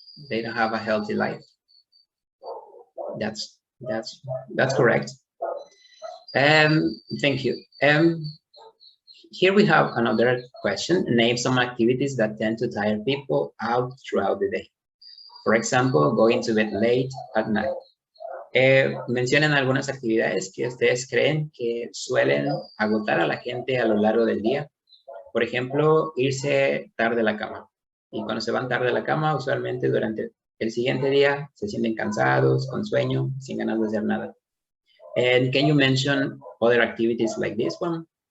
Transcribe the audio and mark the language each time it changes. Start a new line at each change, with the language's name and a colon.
English: They don't have a healthy life. That's correct. Thank you. Here we have another question. Name some activities that tend to tire people out throughout the day. For example, going to bed late at night.
Spanish: Mencionen algunas actividades que ustedes creen que suelen agotar a la gente a lo largo del día. Por ejemplo, irse tarde a la cama. Y cuando se van tarde a la cama, usualmente durante el siguiente día se sienten cansados, con sueño, sin ganas de hacer nada.
English: And can you mention other activities like this one?